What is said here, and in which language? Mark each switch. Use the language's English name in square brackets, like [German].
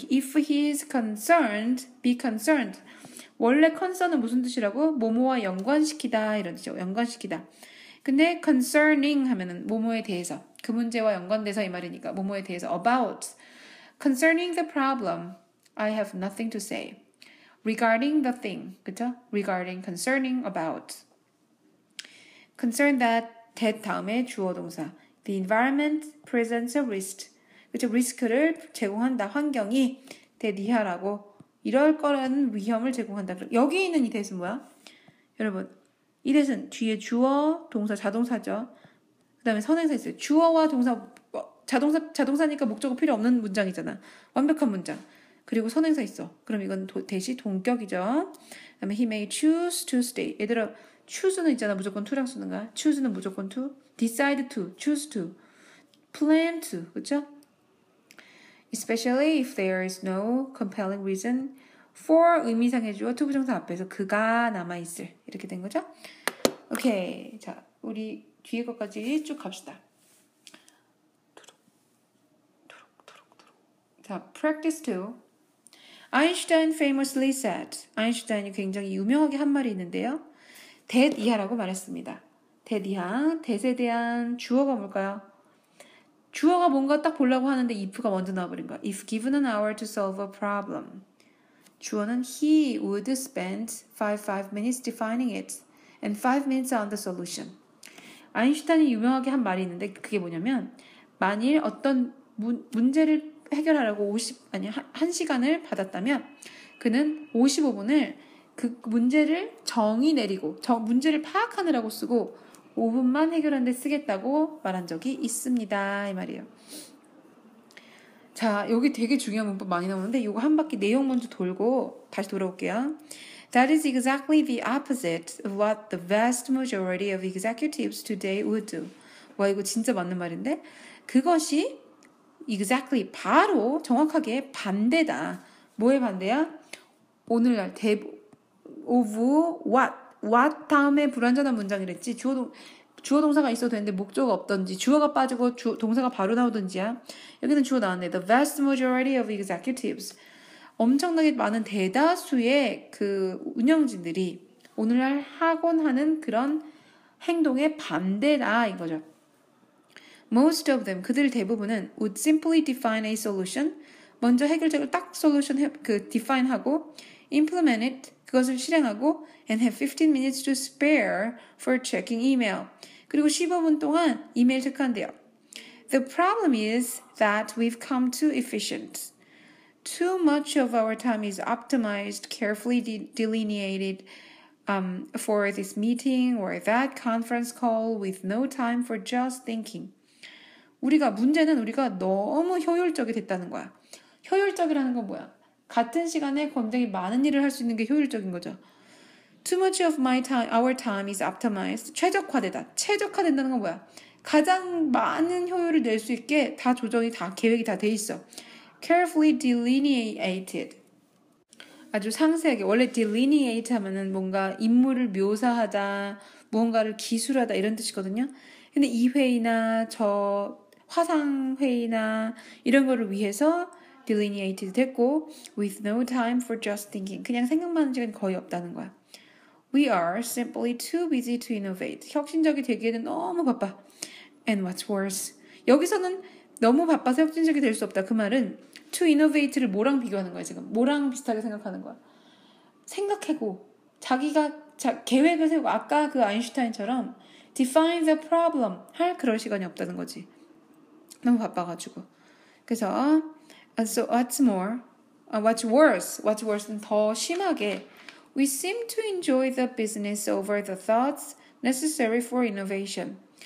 [English] If he is concerned, be concerned. [Korean] 원래 concern은 무슨 뜻이라고? 뭐뭐와 연관시키다 이런 뜻이죠. 연관시키다. 근데 concerning 하면은 뭐뭐에 대해서 그 문제와 연관돼서 이 말이니까 뭐뭐에 대해서 about. [English] Concerning the problem, I have nothing to say. Regarding the thing, 그쵸? Regarding, concerning, about. [Korean] Concern that 다음에 주어 동사. [English] The environment presents a risk. 그쵸? [Korean] 리스크를 제공한다. 환경이 대리하라고. 이럴 거라는 위험을 제공한다. 여기 있는 이 대신 뭐야? 여러분, 이 대신 뒤에 주어, 동사, 자동사죠. 그 다음에 선행사 있어요. 주어와 동사, 자동사니까 목적어 필요 없는 문장이잖아. 완벽한 문장. 그리고 선행사 있어. 그럼 이건 대시 동격이죠. 그 다음에 [English] he may choose to stay. [Korean] 얘들아, choose는 있잖아. 무조건 to랑 쓰는 거야. choose는 무조건 to. [English] decide to, choose to, plan to. 그쵸? Especially if there is no compelling reason for [Korean] 의미상의 주어 투부정사 앞에서 그가 남아있을. 이렇게 된 거죠? 오케이. 자, 우리 뒤에 것까지 쭉 갑시다. 자, practice 2. [English] Einstein famously said. [Korean] 아인슈타인이 굉장히 유명하게 한 말이 있는데요. that 이하라고 말했습니다. that 이하. that에 대한 주어가 뭘까요? 주어가 뭔가 딱 보려고 하는데 if가 먼저 나와버린 거야. [English] If given an hour to solve a problem. 주어는 he would spend 5 minutes defining it and 5 minutes on the solution. [Korean] 아인슈타인이 유명하게 한 말이 있는데 그게 뭐냐면 만일 어떤 문제를 해결하려고 1시간을 받았다면 그는 55분을 그 문제를 정의 내리고 문제를 파악하느라고 쓰고 5분만 해결하는 데 쓰겠다고 말한 적이 있습니다. 이 말이에요. 자, 여기 되게 중요한 문법 많이 나오는데 이거 한 바퀴 내용 먼저 돌고 다시 돌아올게요. [English] That is exactly the opposite of what the vast majority of executives today would do. [Korean] 와, 이거 진짜 맞는 말인데 그것이 exactly 바로 정확하게 반대다. 뭐의 반대야? 오늘날 of what 다음에 불완전한 문장이랬지. 주어 동사가 있어도 되는데 목조가 없던지 주어가 빠지고 동사가 바로 나오던지야. 여기는 주어 나왔네. The vast majority of executives. 엄청나게 많은 대다수의 그 운영진들이 오늘날 하곤 하는 그런 행동의 반대다 이거죠. [English] Most of them, [Korean] 그들 대부분은 [English] would simply define a solution. [Korean] 먼저 해결책을 딱 [English] solution define하고 implement it, [Korean] 그것을 실행하고 [English] and have 15 minutes to spare for checking email. [Korean] 그리고 15분 동안 이메일 체크한대요. [English] The problem is that we've come too efficient. Too much of our time is optimized, carefully delineated for this meeting or that conference call with no time for just thinking. [Korean] 문제는 우리가 너무 효율적이 됐다는 거야. 효율적이라는 건 뭐야? 같은 시간에 굉장히 많은 일을 할 수 있는 게 효율적인 거죠. [English] Too much of our time is optimized. [Korean] 최적화되다. 최적화된다는 건 뭐야? 가장 많은 효율을 낼 수 있게 다 조정이 계획이 다 돼 있어. [English] Carefully delineated. [Korean] 아주 상세하게. 원래 delineate 하면은 뭔가 인물을 묘사하다, 무언가를 기술하다 이런 뜻이거든요. 근데 이 회의나 저 화상 회의나 이런 거를 위해서 delineated 됐고 [English] with no time for just thinking. [Korean] 그냥 생각만 하는 시간이 거의 없다는 거야. [English] We are simply too busy to innovate. [Korean] 혁신적이 되기에는 너무 바빠. [English] And what's worse. [Korean] 여기서는 너무 바빠서 혁신적이 될 수 없다. 그 말은 to innovate를 뭐랑 비교하는 거야 지금. 뭐랑 비슷하게 생각하는 거야. 생각하고 자기가 계획을 세우고 아까 그 아인슈타인처럼 [English] define the problem [Korean] 할 그럴 시간이 없다는 거지. 너무 바빠가지고. [English] 그래서 so what's more, what's worse는 더 심하게 we seem to enjoy the business over the thoughts necessary for innovation.